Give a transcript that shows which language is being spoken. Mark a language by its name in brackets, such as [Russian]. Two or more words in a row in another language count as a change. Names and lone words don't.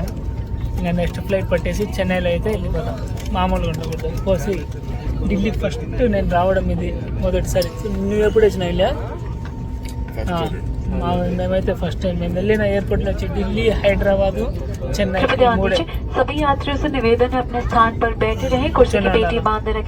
[Telugu] ఇంకా [English] next flight [Telugu] పట్టేసి చెన్నైలో అయితే వెళ్ళిపోతాం. మామూలుగా ఉండకూడదు. కోసి ఢిల్లీ ఫస్ట్ నేను రావడం ఇది మొదటిసారి. నువ్వు ఎప్పుడు వచ్చినా ఇలా? మేమైతే [English] first time [Telugu] మేము వెళ్ళిన ఎయిర్పోర్ట్లో వచ్చి ఢిల్లీ, హైదరాబాదు, చెన్నై మూడే. [Hindi] सभी यात्रियों से निवेदन है अपने स्थान पर बैठे रहें, कुर्सी की पेटी बांधे रखें।